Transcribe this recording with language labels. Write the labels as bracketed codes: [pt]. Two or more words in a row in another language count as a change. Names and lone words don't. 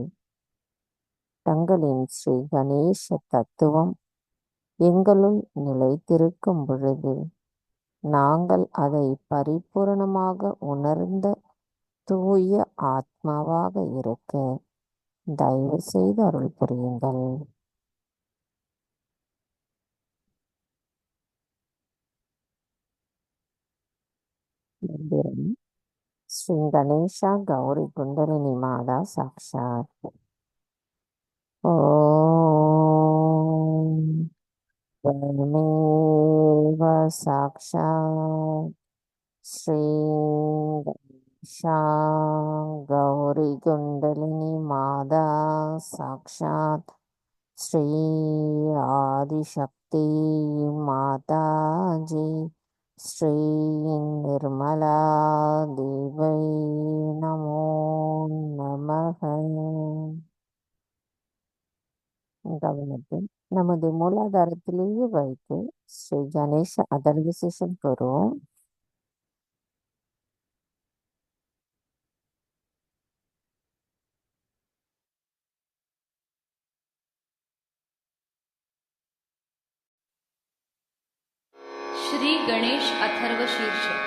[ta] தங்களின் ஸ்ரீ கணேச தத்துவம் எங்களுள் நிலைத்திருக்கும் பொழுது நாங்கள் அதை பரிபூரணமாக உணர்ந்த தூய ஆத்மாவாக இருக்க தயவு செய்து அருள் புரியுங்கள். ஸ்ரீ கணேசா கௌரி குண்டலினி மாதா சாக்ஷாத். [sa] ஓம் त्वमेव साक्षात् श्री गणेशा गौरी कुंडलिनी माता साक्षात् श्री आदिशक्ति माता जी श्री निर्मला देवी नमो नमः. [ta] கவனத்தை நமது மூலாதாரத்திலேயே வைத்து ஸ்ரீ கணேச அதர்வசேஷன் கூறுவோம். श्री गणेश अथर्व शीर्ष.